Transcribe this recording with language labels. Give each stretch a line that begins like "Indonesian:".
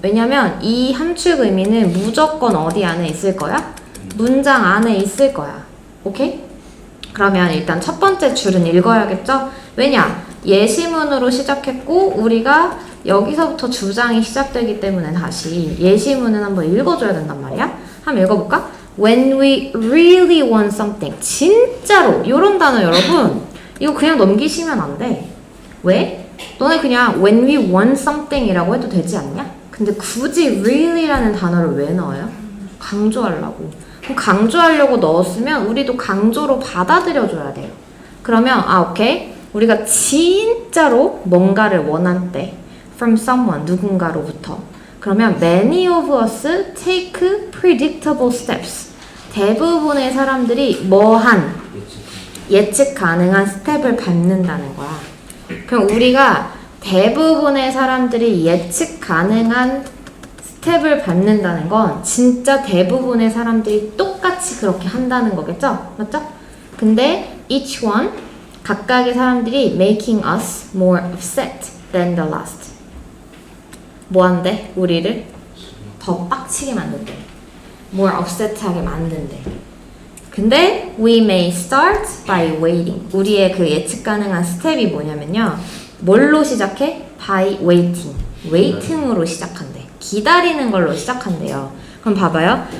Korean: 왜냐면 이 함축 의미는 무조건 어디 안에 있을 거야? 문장 안에 있을 거야. 오케이? 그러면 일단 첫 번째 줄은 읽어야겠죠? 왜냐? 예시문으로 시작했고 우리가 여기서부터 주장이 시작되기 때문에 다시 예시문은 한번 읽어줘야 된단 말이야. 한번 읽어볼까?
English: When we really want something.
Korean: 진짜로 이런 단어 여러분 이거 그냥 넘기시면 안 돼. 왜? 너네 그냥
English: when we want something
Korean: 이라고 해도 되지 않냐? 근데 굳이 really라는 단어를 왜 넣어요? 강조하려고. 그럼 강조하려고 넣었으면 우리도 강조로 받아들여줘야 돼요. 그러면 아 오케이 우리가 진짜로 뭔가를 원한 때
English: from someone
Korean: 누군가로부터 그러면
English: many of us take predictable steps
Korean: 대부분의 사람들이 뭐한 예측 가능한 스텝을 밟는다는 거야. 그럼 우리가 대부분의 사람들이 예측 가능한 스텝을 밟는다는 건 진짜 대부분의 사람들이 똑같이 그렇게 한다는 거겠죠? 맞죠? 근데 each one 각각의 사람들이
English: making us more upset than the last
Korean: 뭐 한대? 우리를 더 빡치게 만든대. more upset하게 만든대.
English: 근데 we may start by waiting.
Korean: 우리의 그 예측 가능한 스텝이 뭐냐면요. 뭘로 시작해?
English: by waiting.
Korean: waiting으로 시작한대. 기다리는 걸로 시작한대요. 그럼 봐봐요.